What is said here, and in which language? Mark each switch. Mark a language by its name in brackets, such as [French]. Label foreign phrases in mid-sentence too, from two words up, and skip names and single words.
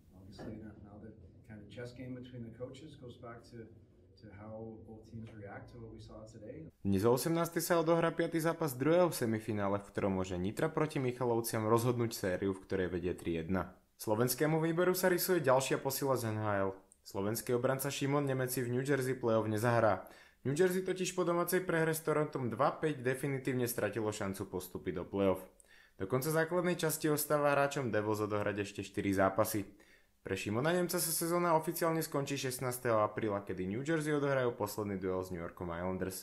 [Slovak] Dnes o 18. sa odohrá 5. zápas druhého semifinále, v ktorom môže Nitra proti Michalovciam rozhodnúť sériu, v ktorej vedie 3-1. Slovenskému výberu sa rysuje ďalšia posila z NHL. Slovenský obranca Šimon Nemec v New Jersey play-off nezahrá. New Jersey totiž po domácej prehre s Torontom 2-5 definitívne stratilo šancu postúpiť do play-off. Do konca základnej časti ostáva hráčom Devils odohrať ešte 4 zápasy. Pre Šimona Nemca sa sezóna oficiálne skončí 16. apríla, kedy New Jersey odohrajú posledný duel s New Yorkom Islanders.